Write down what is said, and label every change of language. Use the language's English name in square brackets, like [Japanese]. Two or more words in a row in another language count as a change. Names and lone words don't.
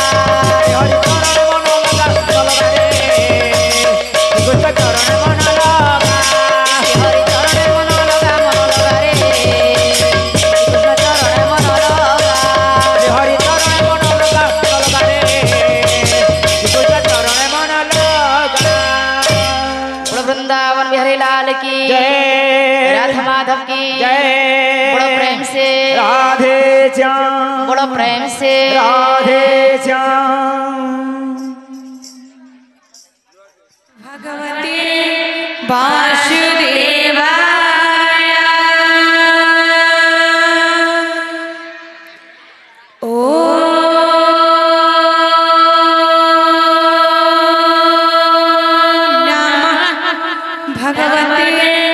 [Odia] ଶ୍ରୀ ହରି ଚରଣେ ମନ ଲଗା ରେ ଶ୍ରୀକୃଷ୍ଣ ଚରଣେ ମନ ଲଗା ହରି ଚରଣେ ମନ ଲଗା ରେ କୃଷ୍ଣ ଚରଣେ ମନ ଲଗା ଶ୍ରୀ ହରି ଚରଣେ ମନ ଲଗା ରେ ଶ୍ରୀକୃଷ୍ଣ ଚରଣେ ମନ ଲଗା [Hindi] बोलो वृंदावन बिहारी लाल की जय राधा माधव की जय बोलो प्रेम से राधे श्याम बोलो प्रेम से राधे श्याम [Sanskrit] भगवते वासुदेवाय ॐ नमः भगवते